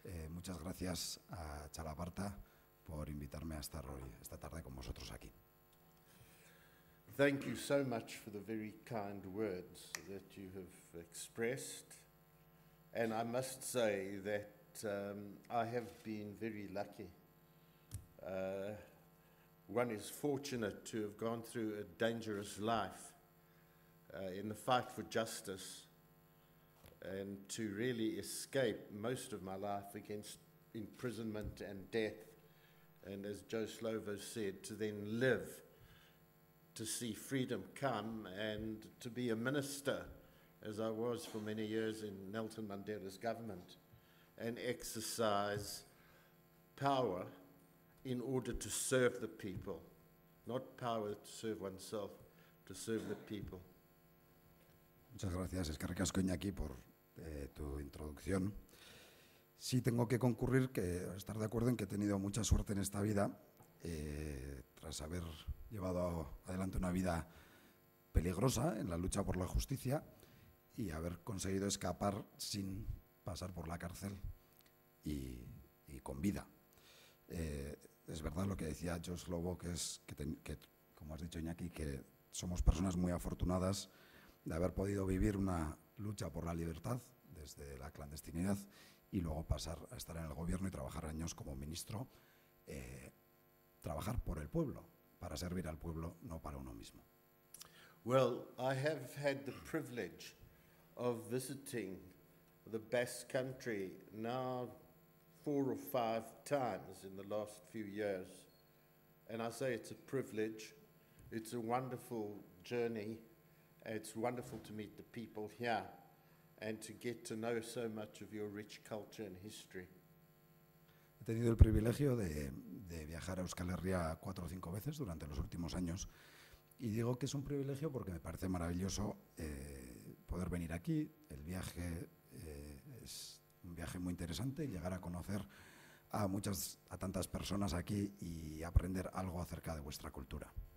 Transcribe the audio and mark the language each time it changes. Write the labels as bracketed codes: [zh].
[es] Muchas gracias a Txalaparta por invitarme a estar hoy, esta tarde con vosotros aquí. [en] Thank you so much for the very kind words that you have expressed. And I must say that I have been very lucky. One is fortunate to have gone through a dangerous life in the fight for justice and to really escape most of my life against imprisonment and death. And as Joe Slovo said, to then live to see freedom come and to be a minister, as I was for many years in Nelson Mandela's government, and exercise power in order to serve the people, not power to serve oneself, to serve the people. [es] Muchas gracias, [eu] Eskerrik asko, [es] Iñaki, por tu introducción. Sí tengo que concurrir, estar de acuerdo en que he tenido mucha suerte en esta vida, tras haber llevado adelante una vida peligrosa en la lucha por la justicia y haber conseguido escapar sin pasar por la cárcel y con vida. Es verdad lo que decía Joe Slovo, que como has dicho, Iñaki, que somos personas muy afortunadas de haber podido vivir una lucha por la libertad desde la clandestinidad y luego pasar a estar en el gobierno y trabajar años como ministro, trabajar por el pueblo, para servir al pueblo, no para uno mismo. [en] Well, I have had the privilege of visiting the Basque Country now 4 or 5 times in the last few years. And I say it's a privilege. It's a wonderful journey. It's wonderful to meet the people here and to get to know so much of your rich culture and history. [es] He tenido el privilegio de viajar a Euskal Herria 4 o 5 veces durante los últimos años y digo que es un privilegio porque me parece maravilloso poder venir aquí. El viaje es un viaje muy interesante y llegar a conocer a tantas personas aquí y aprender algo acerca de vuestra cultura.